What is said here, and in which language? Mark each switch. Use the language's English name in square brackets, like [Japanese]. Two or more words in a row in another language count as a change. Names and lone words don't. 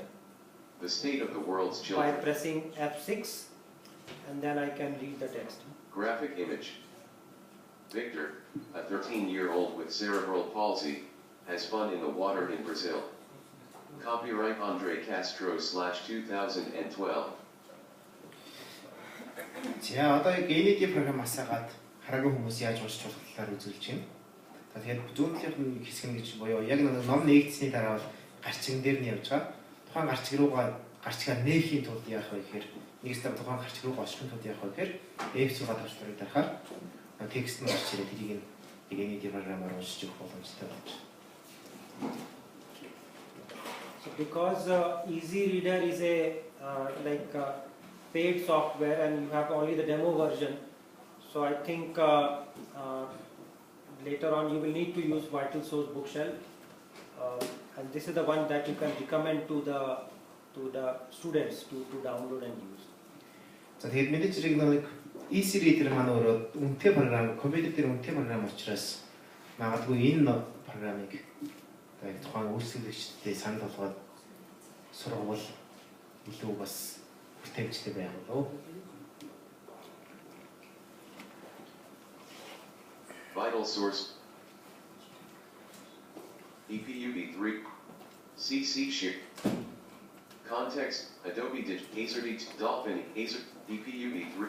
[English] The state of the world's By children. pressing F6, and then I can read the text. Graphic image. Victor, a 13-year-old with cerebral palsy, has fun in the water in Brazil. Copyright Andre Castro /2012. [Mongolian] За одоо яг NVDA програмаас хагаад хараагүй хүмүүс яаж уншиж болох талаар үзүүлж байна. За тэгээд зүүнлийнх нь хэсэг нь гэж буюу яг нэг ном нээгдсэний дараа бол гарчиг дээр нь явж байгаа. Тухайн гарчигаар нээхийн тулд яах вэ гэхээр нэгсээр тухайн гарчиг руу очихын тулд яах вэ гэхээр F6 тавчрыг дарахаар текст нь гарч ирээд тэрийг нэг NVDA програмаар уншиж өгөх боломжтой болж байна. [English] So because Easy Reader is a paid software and you have only the demo version, so I think later on you will need to use Vital Source Bookshelf, and this is the one that you can recommend to the students to download and use. [Mongolian] За тэгээд мэдээж хэрэг нэг Easy Reader маань өөрөө үнэтэй програм, компьютер дээр үнэтэй програм учраас магадгүй энэ програмыг тэгээд тухайн үйлчлэгчдэд санал болгоод сургуул илүү бас хүртээмжтэй байх болов. [English] Vital source. EPUB3. CC share. Context. Adobe Acer Dolphin Acer EPUB3.